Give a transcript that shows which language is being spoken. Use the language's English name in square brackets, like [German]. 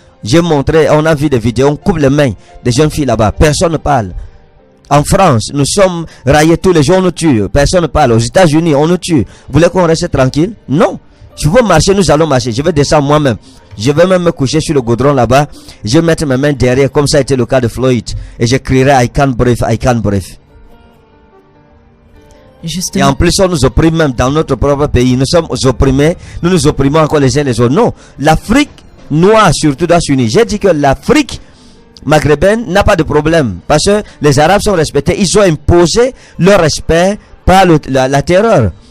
[French] J'ai montré, on a vu des vidéos, on coupe les mains des jeunes filles là-bas. Personne ne parle. En France, nous sommes raillés tous les jours, on nous tue. Personne ne parle. Aux États-Unis, on nous tue. Vous voulez qu'on reste tranquille? Non. Si vous marchez, nous allons marcher. Je vais descendre moi-même. Je vais même me coucher sur le goudron là-bas. Je vais mettre mes mains derrière, comme ça a été le cas de Floyd. Et je crierai [English] I can't breathe, I can't breathe. [French] Justement. Et en plus, on nous opprime même dans notre propre pays. Nous sommes opprimés. Nous nous opprimons encore les uns les autres. Non. L'Afrique noire surtout doit s'unir. J'ai dit que l'Afrique maghrébine n'a pas de problème. Parce que les Arabes sont respectés. Ils ont imposé leur respect par la terreur.